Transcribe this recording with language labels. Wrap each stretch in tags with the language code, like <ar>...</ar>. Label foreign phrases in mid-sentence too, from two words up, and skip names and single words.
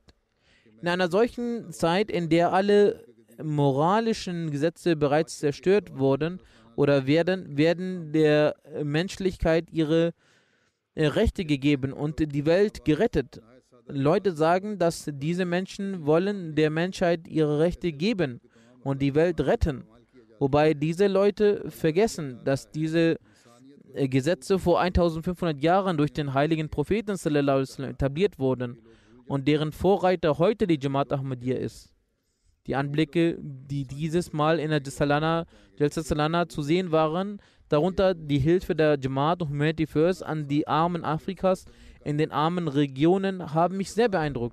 <de>In einer solchen Zeit, in der alle moralischen Gesetze bereits zerstört wurden oder werden der Menschlichkeit ihre Rechte gegeben und die Welt gerettet. Leute sagen, dass diese Menschen wollen der Menschheit ihre Rechte geben und die Welt retten. Wobei diese Leute vergessen, dass diese Gesetze vor 1500 Jahren durch den heiligen Propheten</de> <ar>صلى الله عليه وسلم</ar> <de>etabliert wurden und deren Vorreiter heute die Jamaat Ahmadiyya ist. Die Anblicke, die dieses Mal in der Jalsa Salana zu sehen waren, darunter die Hilfe der Jamaat und Humanity First an die Armen Afrikas in den armen Regionen, haben mich sehr beeindruckt.</de>